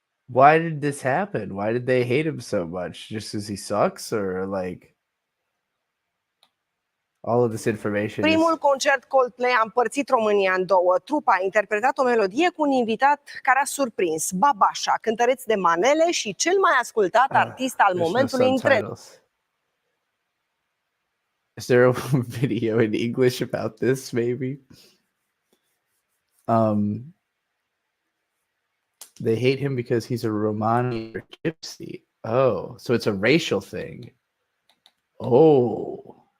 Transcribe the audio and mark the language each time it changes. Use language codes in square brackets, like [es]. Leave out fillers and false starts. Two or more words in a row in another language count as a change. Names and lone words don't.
[en] Why did this happen? Why did they hate him so much? Just because he sucks, or like all of this information [ro] Primul [en] is [ro] concert Coldplay a împărțit România în două. Trupa a interpretat o melodie cu un invitat care a surprins, Babasha, cântăreț de manele și cel mai ascultat artist al [en] there's no [ro] momentului întreg. [en] subtitles. Is there a video in English about this? Maybe. They hate him because he's a Romani or gypsy. Oh, so it's a racial thing. Oh.